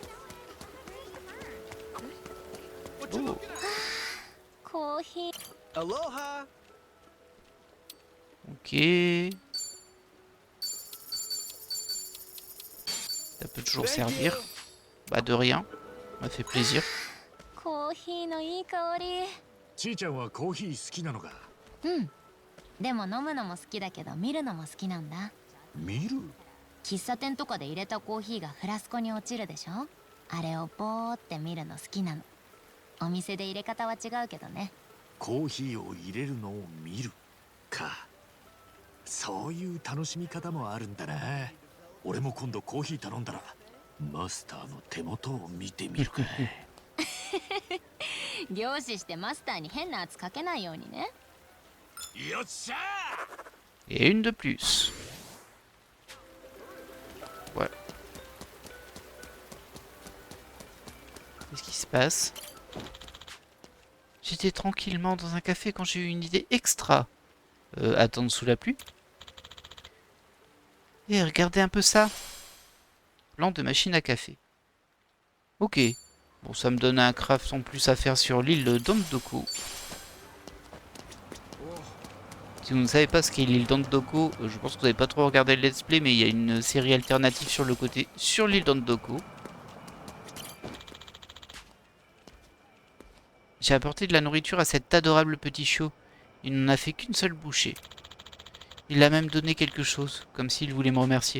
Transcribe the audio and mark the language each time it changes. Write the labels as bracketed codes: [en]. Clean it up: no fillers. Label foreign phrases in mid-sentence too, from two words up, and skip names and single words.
[fr] Oh. Aloha. Ok. Ça peut toujours servir. Bah de rien. Ça m'a fait plaisir. [ja] コーヒーのいい香り。ちーちゃんはコーヒー好きなのか？うん。でも飲むのも好きだけど見るのも好きなんだ。見る？喫茶店とかで入れたコーヒーがフラスコに落ちるでしょ。あれをぼーって見るの好きなの。お店で入れ方は違うけどね。コーヒーを入れるのを見るか。そういう楽しみ方もあるんだな。俺も今度コーヒー頼んだらマスターの手元を見てみるか。凝視してマスターに変な圧かけないようにね。よっしゃー。 [fr] Et une de plus. Voilà. Qu'est-ce qui se passe? J'étais tranquillement dans un café quand j'ai eu une idée extra. Attendre sous la pluie. Et regardez un peu ça. Plan de machine à café. Ok. Bon, ça me donne un craft en plus à faire sur l'île d'Ondoko. Si vous ne savez pas ce qu'est l'île d'Ondoko, je pense que vous n'avez pas trop regardé le [en] let's play, [fr] mais il y a une série alternative sur le côté, sur l'île d'Ondoko. J'ai apporté de la nourriture à cet adorable petit chiot. Il n'en a fait qu'une seule bouchée. Il a même donné quelque chose, comme s'il voulait me remercier.